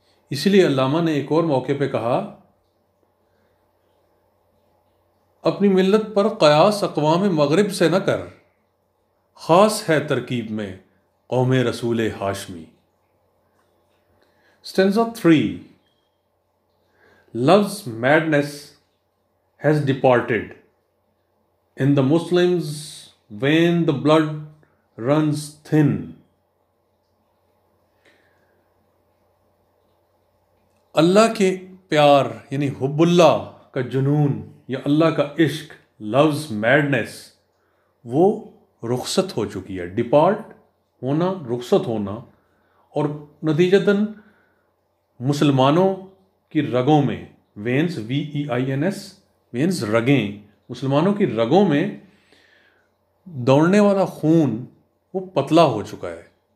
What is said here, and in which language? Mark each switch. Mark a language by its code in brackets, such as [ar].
[hi] इसलिए अल्लामा ने एक और मौके पे कहा, अपनी मिल्लत पर क़यास अक़वाम मग़रिब से न कर, ख़ास है तरकीब में कौम रसूल Hashmi. [en] Stanza 3. Love's madness has departed, in the Muslims' vein the blood runs thin। [hi] अल्लाह के प्यार यानी हुब्बुल्लाह का जुनून या अल्लाह का इश्क, [en] love's madness, [hi] वो रुखसत हो चुकी है। डिपार्ट होना, रुखसत होना, और नतीजतन मुसलमानों की रगों में, वेन्स VEINS, वेन्स रगें, मुसलमानों की रगों में दौड़ने वाला खून वो पतला हो चुका है।